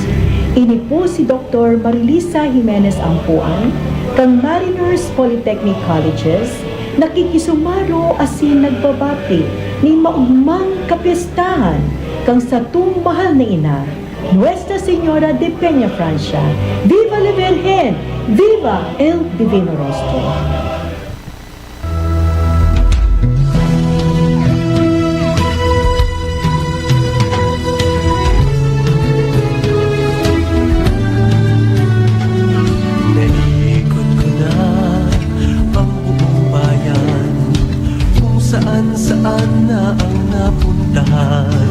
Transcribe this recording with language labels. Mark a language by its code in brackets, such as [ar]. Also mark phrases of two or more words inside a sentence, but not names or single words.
[bik] Ini po si Dr. Marilisa Jimenez Ampuan, kang Mariners Polytechnic Colleges, nakikisumaro asin nagbabati ni maugmang kapistahan kang sa mahal na ina, Nuestra Señora de Peña Francia. [es] Viva la Virgen! Viva el Divino Rostro! [tl] Naikot ko na ang buong bayan, kung saan-saan na ang napuntahan.